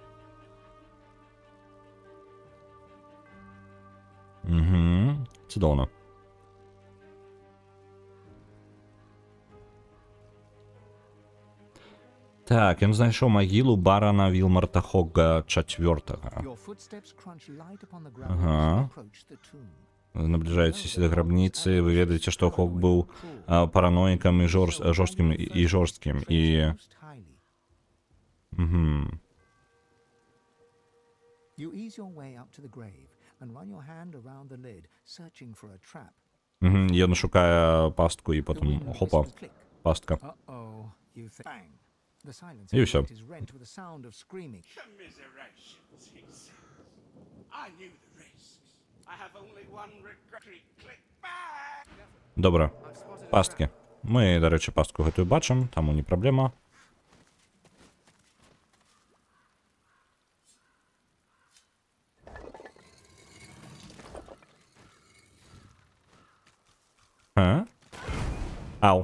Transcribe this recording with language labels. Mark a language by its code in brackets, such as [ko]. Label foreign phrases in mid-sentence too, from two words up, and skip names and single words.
[be] Цудоўна. Так, ён знайшоў магілу барана Вілмарта Хогга IV. [en] Your footsteps crunch light upon the ground Ага. as you approach the tomb. [be] Набліжаецеся да грабніцы, вы ведаеце, што Хог быў параноікам і жорсткім і жорсткім і [en] Most highly. Мгм. You ease your way up to the grave and run your hand around the lid, searching for a trap. [be] Мгм. Ён шукае пастку і [en] The [be] потым [en] wind [be] хопа, [en] whistles click. [be] пастка. [en] Uh-oh, you think. Bang! The silence [be] І ўсё. [en] is rent with a sound of screaming. Commiserations, he says. I knew the risks. I have only one regret. Click back! [be] Добра. Пасткі. Мы, да рэчы, пастку гэтую бачым, таму не праблема. Ау.